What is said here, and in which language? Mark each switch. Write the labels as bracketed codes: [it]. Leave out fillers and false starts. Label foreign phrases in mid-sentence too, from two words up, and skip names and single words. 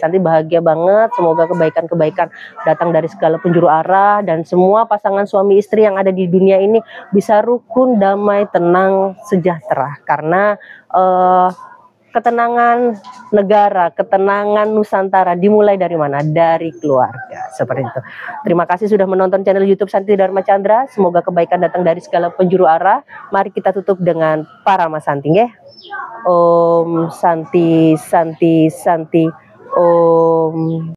[id] Santi bahagia banget, semoga kebaikan-kebaikan datang dari segala penjuru arah dan semua pasangan suami istri yang ada di dunia ini bisa rukun, damai, tenang, sejahtera. Karena ketenangan negara, ketenangan Nusantara dimulai dari mana? Dari keluarga. Seperti itu. Terima kasih sudah menonton channel YouTube Santi Dharma Chandra. Semoga kebaikan datang dari segala penjuru arah. Mari kita tutup dengan para Mas Santi ya. [sa] Om Santi Santi Santi Om.